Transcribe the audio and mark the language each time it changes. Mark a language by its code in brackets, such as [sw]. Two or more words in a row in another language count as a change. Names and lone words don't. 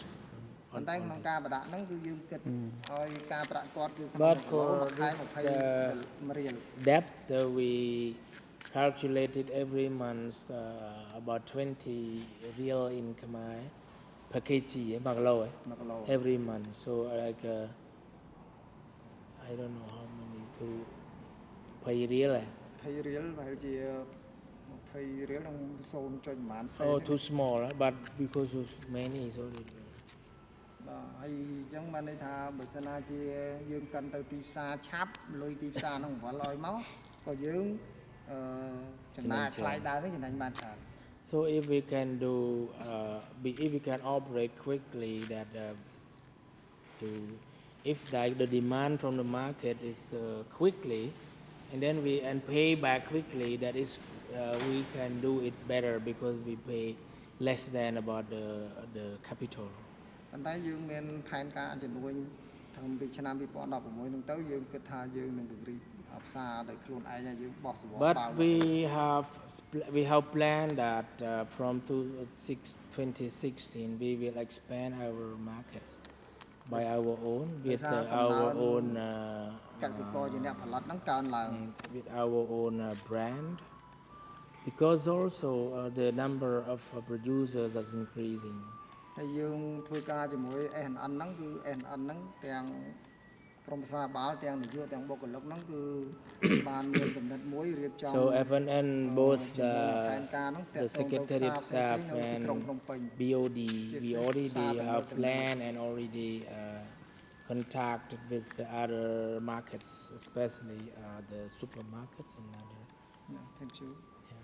[en] But for the debt, we calculated every month about 20 real income per kg every month. So like I don't know how many to pay real. Pay real [km] ប្រហែលជា20 real នឹង 0.1 [en] Oh too small but because of many so [km] បាទហើយអញ្ចឹងបានន័យថាបើសិនណាជាយើងកាន់ទៅទីផ្សារឆាប់លុយទីផ្សារហ្នឹងបង្វិលឲ្យមកក៏យើងចំណាយថ្លៃដើមហ្នឹងចំណេញបានច្រើន [en] So if we can do if we can operate quickly that if the demand from the market is quickly and then we pay back quickly that is we can do it better because we pay less than about the capital [km] ប៉ុន្តែយើងមានផែនការចំនួនតាំងពីឆ្នាំ 2016 ហ្នឹងទៅយើងគិតថាយើងនឹងពង្រីកផ្សារដោយខ្លួនឯងហើយយើងបោះសវ [en] But we have planned that from 2016 we will expand our markets by our own with our own with our own brand because also the number of producers is increasing [km] ហើយយើងធ្វើការជាមួយ SNN ហ្នឹងគឺ SNN ហ្នឹងទាំងក្រុមប្រសាបាលទាំងនាយកទាំងបុគ្គលិកហ្នឹងគឺបានមានកំណត់មួយរៀបចំ [en] So FNN both the secretariat staff and BOD we already have planned and already contacted with the other markets especially the supermarkets and other Thank you